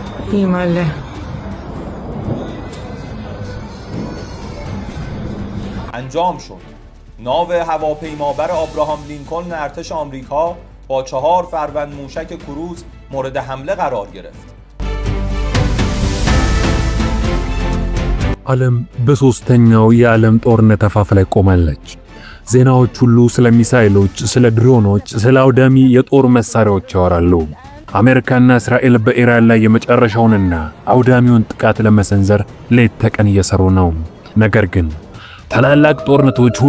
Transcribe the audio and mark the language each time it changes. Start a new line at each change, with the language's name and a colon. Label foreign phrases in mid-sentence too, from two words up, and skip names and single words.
Persian: ایماله انجام شد. ناو هواپیمابر آبراهام لینکلن ارتش آمریکا با 4 فروند موشک کروز مورد حمله قرار گرفت.
Amharic: ዓለም በሶስተኛው የዓለም ጦርነት አፋፍ ላይ ቆማለች። ዜናዎች ሁሉ ስለ ሚሳኤሎች፣ ስለ ድሮኖች፣ ስለ አውዳሚ የጦር መሳሪያዎች ያወራሉ። አሜሪካና እስራኤል በኢራን ላይ የመጨረሻውንና አውዳሚውን ጥቃት ለመሰንዘር ሌት ተቀን እየሰሩ ነው። ነገር ግን ታላላቅ ጦርነቶች ሁል